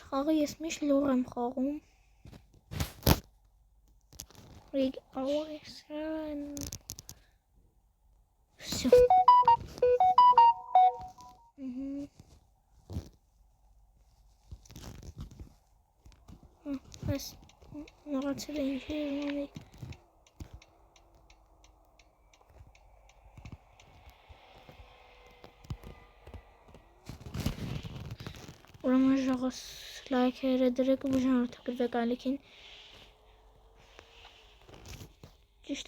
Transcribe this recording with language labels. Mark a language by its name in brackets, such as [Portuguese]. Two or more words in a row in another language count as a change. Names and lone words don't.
[Armenian] խաղը ես միշտ լոր եմ խաղում։ [English] Rig always run. [Russian] Всё. [Armenian] Այս մոռացել եմ ինչի ունի։ Ուրեմն ժողովուրդ լայքերը դրեք ու բաժանորդագրվեք ալիքին։ Ճիշտ է